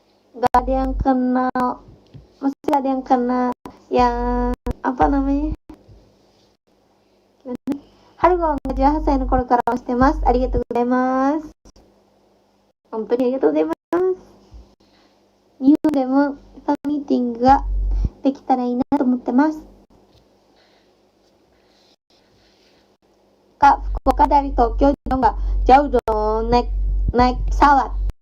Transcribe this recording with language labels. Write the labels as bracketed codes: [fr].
[id] Gak ada yang kenal, mesti ada yang kena yang apa namanya, [ja] 春が18歳の頃から応援してます。ありがとうございます。本当にありがとうございます。日本でもファンミーティングができたらいいなと思ってます。 [id] Kak, Fukuoka dari Tokyo nggak jauh dong, naik pesawat.